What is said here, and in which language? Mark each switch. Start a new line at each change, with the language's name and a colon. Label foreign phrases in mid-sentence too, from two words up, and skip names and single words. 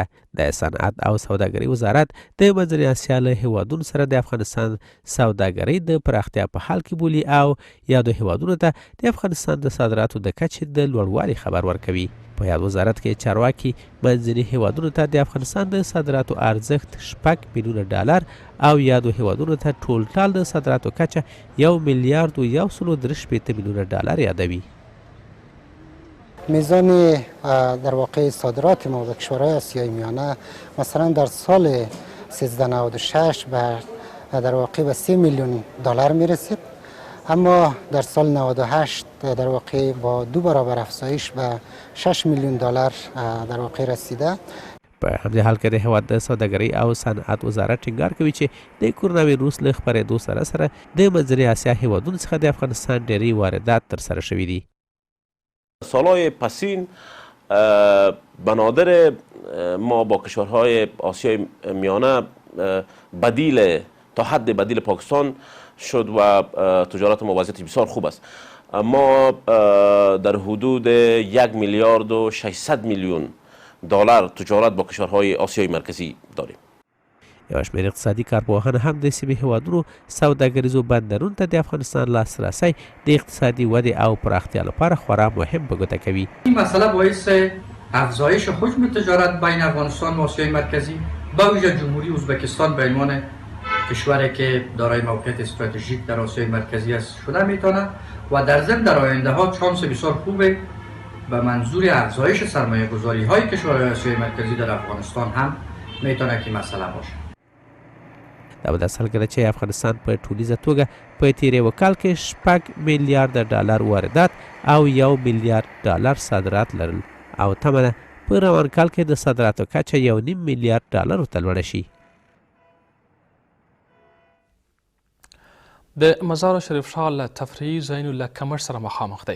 Pashto: د صنعت او سوداګري وزارت د منځنۍ اسیا له هیوادونو سره د افغانستان سوداګري د پراختیا په حال کې بولي او یادو هیوادونو ته د افغانستان د صادراتو د کچې د لوړوالي خبر ورکوي. په یاد وزارت کې چارواکي منځني هیوادونو ته د افغانستان د صادراتو ارزښت 6 میلیونه ډالر او یادو هیوادونو ته ټول د صادراتو کچه 1 میلیارد و 1.3 میلیونه ډالر یادوي.
Persian: میزان در واقع صادرات ما به کشورهای آسیای میانه مثلا در سال 1396 در واقع به 3 میلیون دلار میرسید، اما در سال 98 در واقع با 2 برابر افزایش به 6 میلیون دلار در واقع رسیده.
Pashto: په همدې حال کې د هیواد د سوداګرۍ او صنعت وزارت ټینګار کوي چې د کرونا ویروس له خپرېدو سره د منځنۍ اسیا هیوادونو څخه د افغانستان ډېری واردات ترسره شوي دي.
Persian: سالهای پسین بنادر ما با کشورهای آسیای میانه بدیل تا حد بدیل پاکستان شد و تجارت ما وضعیت بسیار خوب است. ما در حدود 1 میلیارد و 600 میلیون دلار تجارت با کشورهای آسیای مرکزی داریم.
Pashto: یو شمېر اقتصادي کارپوهان هم د سیمې هیوادونو سوداګریزو بندرونو ته د افغانستان لاسرسی د اقتصادي ودې او پراختیا لپاره خورا مهم په ګوته کوي.
Persian: این مسئله باعث افزایش حجم تجارت بین افغانستان و آسیای مرکزی با ویژه جمهوری ازبکستان به عنوان کشوری که دارای موقعیت استراتژیک در آسیای مرکزی است شده میتونه و در ضمن در آینده ها چانس بسیار خوبه به منظور افزایش سرمایه گذاری های کشورهای آسیای مرکزی در افغانستان هم میتونه که مسئله باشه.
Pashto: دا به داسې حال کې ده چې افغانستان په ټولیزه توګه په تېر یوه کال کې 6 میلیارډ ډالر واردات او 1 میلیارډ ډالر صادرات لرل او تمه ده په روان کال کې د صادراتو کچه 1.5 میلیارډ ډالرو ته لوړه شي. د مزار شریف ښار له تفریحي ځایونو له کمښت سره مخامخ دی.